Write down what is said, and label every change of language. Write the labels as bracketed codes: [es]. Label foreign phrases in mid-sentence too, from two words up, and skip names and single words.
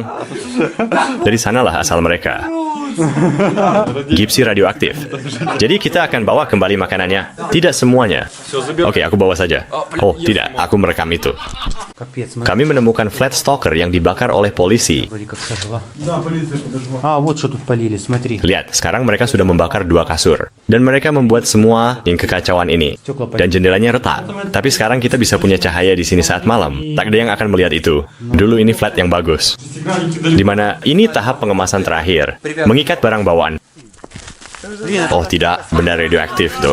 [id] Dari sanalah asal mereka. Gypsy radioaktif. Jadi kita akan bawa kembali makanannya. Tidak semuanya. Oke, aku bawa saja. Oh, tidak. Aku merekam itu. Kami menemukan [en] flat stalker [id] yang dibakar oleh polisi. [ru] Вот что тут полили, смотри. [id] Lihat, sekarang mereka sudah membakar 2 kasur. Dan mereka membuat semua yang kekacauan ini. Dan jendelanya retak. Tapi sekarang kita bisa punya cahaya di sini saat malam. Tak ada yang akan melihat itu. Dulu ini flat yang bagus. Dimana ini tahap pengemasan terakhir. Mengikat barang bawaan. Oh tidak, benda radioaktif tuh.